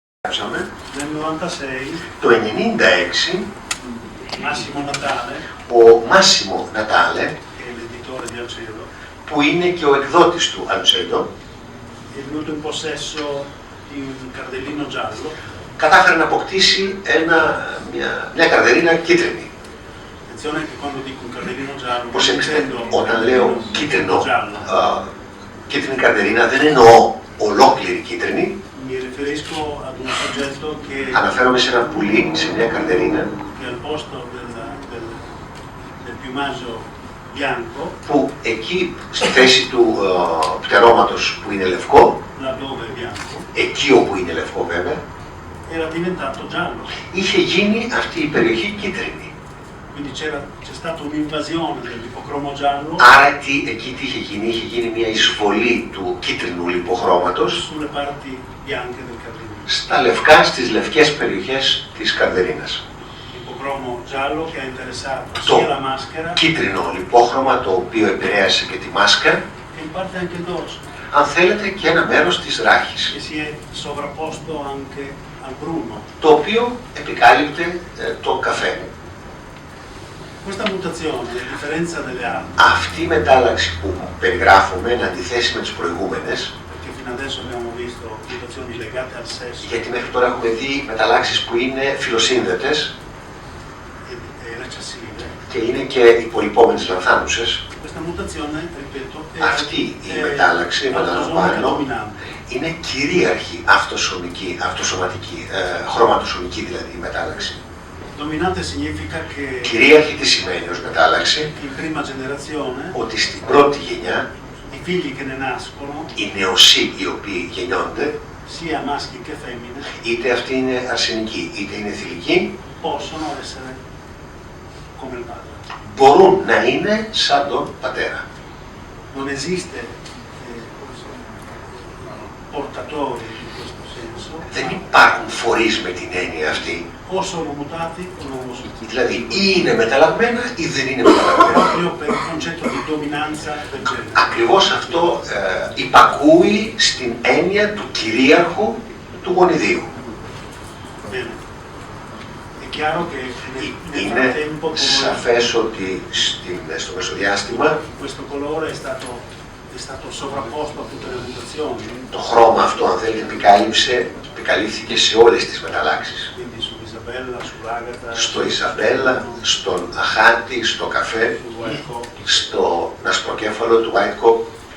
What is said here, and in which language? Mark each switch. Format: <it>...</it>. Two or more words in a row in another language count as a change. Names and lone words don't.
<el>περιγράψαμε.</el> <it>Nel 96,</it> <el>Το 96,</el> <it>Massimo Natale,</it> <el>ο Μάσιμο Νατάλε,</el> <it>che è l'editore di Alcedo,</it> <el>που είναι και ο εκδότης του Αλτσέντο,</el> <it>è venuto in possesso di un cardellino giallo.</it> <el>κατάφερε να αποκτήσει μια καρδερίνα κίτρινη.</el> <it>Attenzione che quando dico un cardellino giallo,</it> <el>Προσέξτε,</el> <it>intendo</it> <el>όταν λέω</el> <it>un</it> <el>κίτρινο,</el> <it>giallo.</it> <el>κίτρινη καρδερίνα, δεν εννοώ ολόκληρη κίτρινη.</el> <it>Mi riferisco ad un soggetto che</it> <el>Αναφέρομαι σε ένα πουλί, σε μια καρδερίνα,</el> <it>al posto del piumaggio bianco,</it> <el>που εκεί στη θέση του πτερώματος που είναι λευκό,</el> <it>laddove è bianco,</it> <el>εκεί όπου είναι λευκό βέβαια,</el> <it>era diventato giallo.</it> <el>είχε γίνει αυτή η περιοχή κίτρινη.</el> <it>Quindi c'è stata un'invasione dell'ipocromo giallo</it> <el>Άρα εκεί τι είχε γίνει μια εισβολή του κίτρινου λιποχρώματος</el> <it>sulle parti bianche del cardellino.</it> <el>στα λευκά, στις λευκές περιοχές της καρδερίνας.</el> <it>L'ipocromo giallo che ha interessato</it> <el>Το</el> <it>sia la maschera</it> <el>κίτρινο λιπόχρωμα το οποίο επηρέασε και τη μάσκα,</el> <it>che in parte anche il dorso,</it> <el>αν θέλετε και ένα μέρος της ράχης,</el> <it>che si è sovrapposto anche al bruno.</it> <el>το οποίο επικάλυπτε το καφέ.</el> <it>Questa mutazione, a differenza delle altre,</it> <el>Αυτή η μετάλλαξη που περιγράφουμε, εν αντιθέσει με τις προηγούμενες,</el> <it>perché fino adesso abbiamo visto mutazioni legate al sesso</it> <el>γιατί μέχρι τώρα έχουμε δει μεταλλάξεις που είναι φιλοσύνδετες</el> <it>e recessive,</it> <el>και είναι και υπολοιπόμενες λανθάνουσες,</el> <it>questa mutazione, ripeto,</it> <el>αυτή η μετάλλαξη,</el> <it>autosomica</it> <el>επαναλαμβάνω,</el> <it>dominante.</it> <el>είναι κυρίαρχη αυτοσωματική, χρωματοσωμική δηλαδή η μετάλλαξη.</el> <it>Dominante significa che</it> <el>Κυρίαρχη τι σημαίνει ως μετάλλαξη?</el> <it>in prima generazione</it> <el>Ότι στην πρώτη γενιά</el> <it>i figli che ne nascono,</it> <el>οι νεοσύοι οι οποίοι γεννιόνται,</el> <it>sia maschi che femmine,</it> <el>είτε αυτοί είναι αρσενικοί είτε είναι θηλυκοί,</el> <it>possono essere come il padre.</it> <el>μπορούν να είναι σαν τον πατέρα.</el> <it>Non esiste portatori in questo senso,</it> <el>Δεν υπάρχουν φορείς με την έννοια αυτή.</el> <it>o sono mutati o non lo sono.</it> <el>Δηλαδή ή είναι μεταλλαγμένα ή δεν είναι μεταλλαγμένα.</el> <it>Proprio per il concetto di dominanza del genere.</it> <el>Ακριβώς αυτό υπακούει στην έννοια του κυρίαρχου του γονιδίου.</el> <it>Bene. È chiaro che nel</it> <el>Είναι</el> <it>frattempo</it> <el>σαφές ότι στο μεσοδιάστημα</el> <it>questo colore è stato sovrapposto a tutte le mutazioni,</it> <el>το χρώμα αυτό, αν θέλετε, επικαλύφθηκε σε όλες τις μεταλλάξεις.</el> <it>quindi su Isabella, sull'Agata,</it> <el>Στο Ιζαμπέλα, στον Αχάτη, στο καφέ,</el> <it>sul White Cock,</it> <el>στο ασπροκέφαλο του White Cock,</el>